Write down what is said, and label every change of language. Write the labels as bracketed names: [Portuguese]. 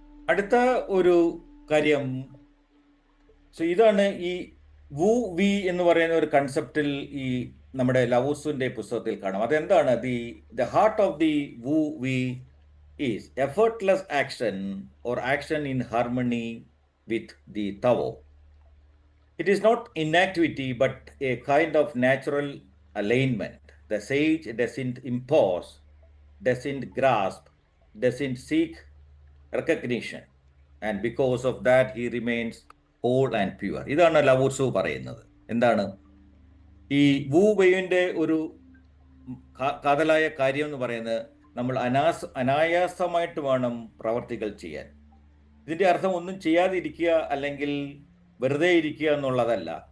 [Malayalam] അടുത്ത ഒരു കാര്യം, ഇതാണ് ഈ വു വി എന്ന് പറയുന്ന ഒരു കൺസെപ്റ്റിൽ ഈ നമ്മുടെ ലവോസുവിന്റെ പുസ്തകത്തിൽ കാണാം. അതെന്താണ്? [English] The heart of the wu wei is effortless action or action in harmony with the Tao. It is not inactivity, but a kind of natural alignment. The sage doesn't impose, doesn't grasp, doesn't seek recognition. And because of that, he remains whole and pure. [Malayalam] ഇതാണ് ലവോസു പറയുന്നത്. എന്താണ് ഈ വു വെയുവിൻ്റെ ഒരു കാതലായ കാര്യം എന്ന് പറയുന്നത്? നമ്മൾ അനായാസമായിട്ട് വേണം പ്രവർത്തികൾ ചെയ്യാൻ. ഇതിൻ്റെ അർത്ഥം ഒന്നും ചെയ്യാതിരിക്കുക അല്ലെങ്കിൽ വെറുതെ ഇരിക്കുക എന്നുള്ളതല്ല.